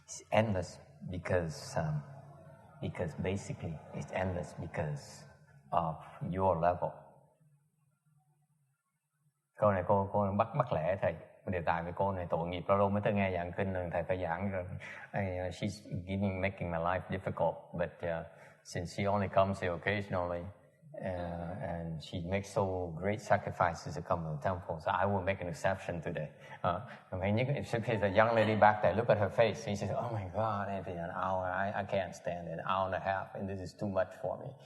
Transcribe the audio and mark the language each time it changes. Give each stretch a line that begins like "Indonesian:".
English: endless because basically it's endless because of your level.
Vietnamese: Câu này cô bắt lẽ thầy. Đề tài về cô này tội nghiệp, lâu lâu mới tới nghe giảng kinh rồi thầy phải giảng rồi.
English: She's making my life difficult, but since she only comes here occasionally, and she makes so great sacrifices to come to the temple, so I will make an exception today. If there's a young lady back there, look at her face, and she says, "Oh my God, Anthony, an hour, I can't stand it, an hour and a half, and this is too much for me."